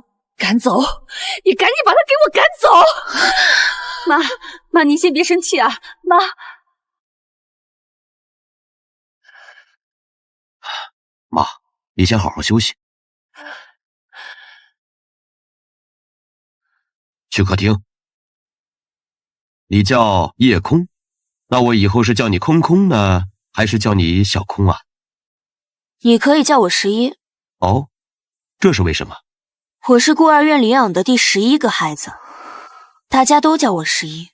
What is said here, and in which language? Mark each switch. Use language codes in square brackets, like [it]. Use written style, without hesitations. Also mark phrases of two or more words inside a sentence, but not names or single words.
[zh] 趕走！你趕緊把他給我趕走！媽，您先別生氣啊，媽。媽，你先好好休息。去客廳。你叫叶空，那我以後是叫你空空呢，還是叫你小空啊？你可以叫我11。哦，這是為什麼？我是孤兒院領養的第11個孩子，大家都叫我11。